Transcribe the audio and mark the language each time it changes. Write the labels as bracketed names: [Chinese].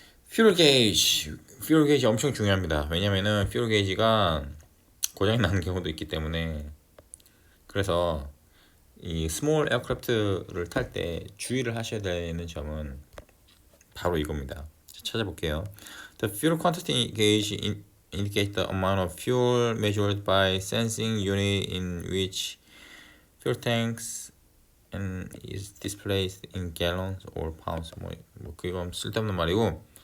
[Korean] 퓨얼 게이지 엄청 중요합니다. 왜냐면은 퓨얼 게이지가 고장이 나는 경우도 있기 때문에 그래서 이 스몰 에어크래프트를 탈 때 주의를 하셔야 되는 점은 바로 이겁니다. 찾아볼게요. [English] The fuel quantity gauge indicates the amount of fuel measured by sensing unit in which fuel tanks and is displayed in gallons or pounds. [Korean] 뭐 그건 쓸데없는 말이고.